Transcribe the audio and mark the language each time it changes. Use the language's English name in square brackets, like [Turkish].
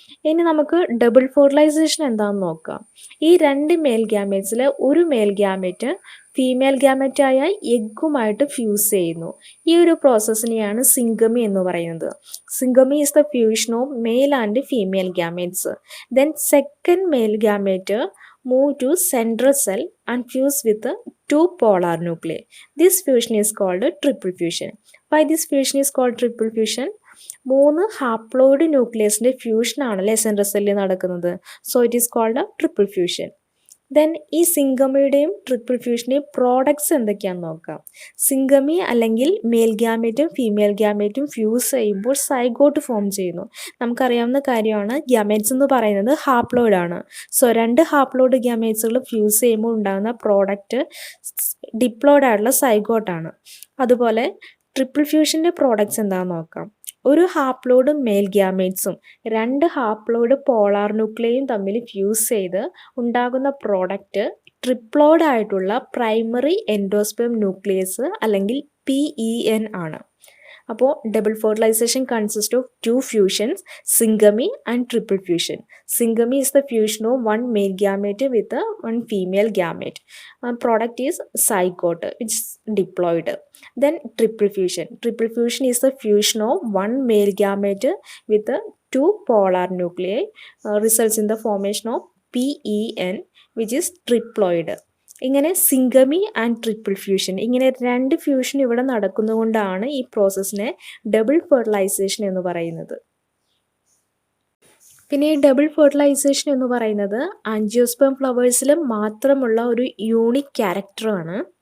[Malayalam] ഇനി നമുക്ക് double fertilisation എന്താണെന്ന് നോക്കാം. ഈ 2 മെയിൽ ഗ്യാമേറ്റ്സിൽ ഒരു മെയിൽ ഗ്യാമേറ്റ് ഫീമെയിൽ ഗ്യാമറ്റായ എഗ്ഗുമായിട്ട് ഫ്യൂസ് ചെയ്യുന്നു. ഈ ഒരു പ്രോസസ്സിനെയാണ് സിംഗമി എന്ന് പറയുന്നത്. [English] Syngamy is the fusion of male and female gametes. Then second male gamete move to central cell and fuse with the 2 polar nuclei. This fusion is called triple fusion. Why this fusion is called triple fusion? [Malayalam] 3 haploid ന്യൂക്ലിയസിൻ്റെ fusion ആണല്ലേ central സെല്ലിൽ നടക്കുന്നത്. [English] So it is called a triple fusion. [Malayalam] Then ഈ സിംഗമിയുടെയും triple ഫ്യൂഷൻ്റെയും products എന്തൊക്കെയാണെന്ന് നോക്കാം. Syngamy അല്ലെങ്കിൽ mail ഗ്യാമേറ്റും female ഗ്യാമേറ്റും fuse ചെയ്യുമ്പോൾ zygote form ചെയ്യുന്നു. നമുക്കറിയാവുന്ന കാര്യമാണ്. ഗ്യാമേറ്റ്സ് എന്ന് പറയുന്നത് ഹാപ്ലോയിഡ് ആണ്. സോ 2 ഹാപ്ലോയിഡ് ഗ്യാമേറ്റ്സുകൾ ഫ്യൂസ് ചെയ്യുമ്പോൾ ഉണ്ടാകുന്ന പ്രോഡക്റ്റ് ഡിപ്ലോയിഡ് ആയിട്ടുള്ള സൈഗോട്ടാണ്. അതുപോലെ ട്രിപ്പിൾ ഫ്യൂഷൻ്റെ പ്രോഡക്ട്സ് എന്താണെന്ന് നോക്കാം. ഒരു ഹാപ്ലോയിഡ് മെയിൽ ഗ്യാമേറ്റ്സും 2 ഹാപ്ലോയിഡ് പോളാർ ന്യൂക്ലിയയും തമ്മിൽ ഫ്യൂസ് ചെയ്ത് ഉണ്ടാകുന്ന പ്രോഡക്റ്റ് ട്രിപ്ലോയിഡ് ആയിട്ടുള്ള പ്രൈമറി എൻഡോസ്പെം ന്യൂക്ലിയസ് അല്ലെങ്കിൽ PEN ആണ്. [English] അപ്പോൾ double fertilisation consist of 2 fusions, syngamy and triple fusion. Syngamy is the fusion of 1 male gamete with 1 female gamete. Product is zygote which is diploid. Then triple fusion. Triple fusion is the fusion of 1 male gamete with 2 polar nuclei, results in the formation of PEN which is triploid. [Malayalam] ഇങ്ങനെ syngamy and triple fusion, ഇങ്ങനെ 2 fusion ഇവിടെ നടക്കുന്നതുകൊണ്ടാണ് ഈ പ്രോസസ്സിനെ double fertilisation എന്ന് പറയുന്നത്. പിന്നെ ഈ double fertilisation എന്ന് പറയുന്നത് ആൻജിയോസ്പേം ഫ്ലവേഴ്സിൽ മാത്രമുള്ള ഒരു യൂണിക് ക്യാരക്ടറാണ്.